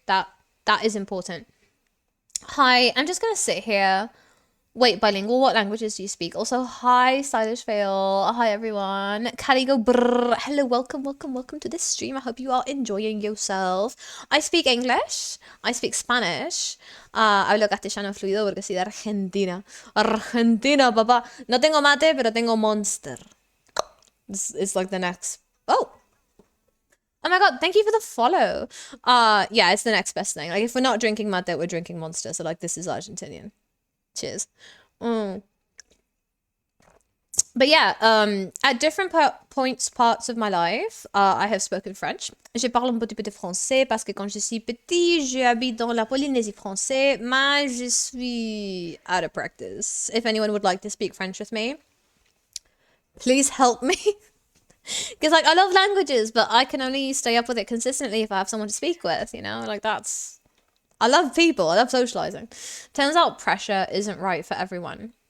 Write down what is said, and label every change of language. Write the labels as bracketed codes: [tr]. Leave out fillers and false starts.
[en] That is important. Hi, I'm just gonna sit here. Wait, bilingual, what languages do you speak? Also, hi, Stylish Veil. Hi, everyone. Carigo, brr. Hello, welcome to this stream. I hope you are enjoying yourself. I speak English. I speak Spanish. [es] Hablo castellano fluido porque soy de Argentina. Argentina, papá. No tengo mate, pero tengo Monster. [en] This is like the next... Oh my god, thank you for the follow. Yeah, it's the next best thing. Like, if we're not drinking mate, we're drinking Monster. So, like, this is Argentinian. Cheers. But yeah, at different parts of my life, I have spoken French. [fr] Je parle un petit peu de français parce que quand je suis petit, j'habite dans la Polynésie française, mais je suis [en] out of practice. If anyone would like to speak French with me, please help me. Because like, I love languages, but I can only stay up with it consistently if I have someone to speak with, you know? Like, that's... I love people. I love socializing. Turns out pressure isn't right for everyone.